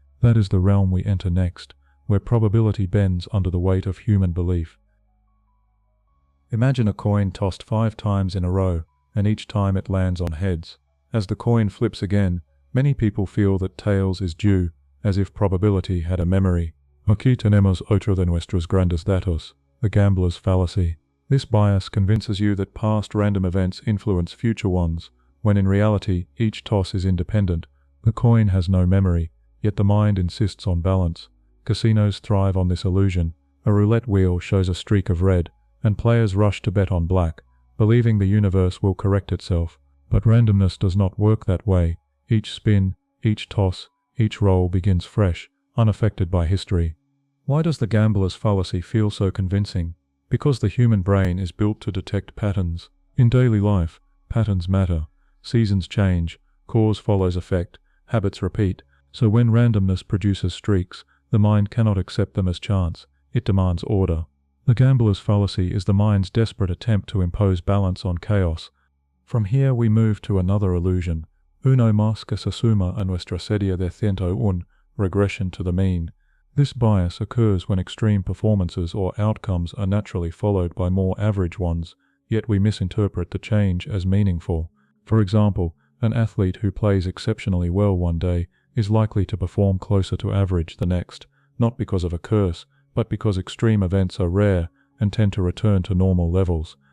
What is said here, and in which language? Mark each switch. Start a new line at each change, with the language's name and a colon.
English: That is the realm we enter next, where probability bends under the weight of human belief. Imagine a coin tossed 5 times in a row, and each time it lands on heads. As the coin flips again, many people feel that tails is due, as if probability had a memory.
Spanish: Aquí tenemos otro de nuestros grandes datos,
English: the gambler's fallacy. This bias convinces you that past random events influence future ones, when in reality each toss is independent. The coin has no memory, yet the mind insists on balance. Casinos thrive on this illusion. A roulette wheel shows a streak of red, and players rush to bet on black, believing the universe will correct itself. But randomness does not work that way. Each spin, each toss, each roll begins fresh, unaffected by history. Why does the gambler's fallacy feel so convincing? Because the human brain is built to detect patterns. In daily life, patterns matter. Seasons change, cause follows effect, habits repeat. So when randomness produces streaks, the mind cannot accept them as chance. It demands order. The gambler's fallacy is the mind's desperate attempt to impose balance on chaos. From here we move to another illusion.
Spanish: Uno más que se suma a nuestra serie de 101,
English: regression to the mean. This bias occurs when extreme performances or outcomes are naturally followed by more average ones, yet we misinterpret the change as meaningful. For example, an athlete who plays exceptionally well one day is likely to perform closer to average the next, not because of a curse, but because extreme events are rare and tend to return to normal levels.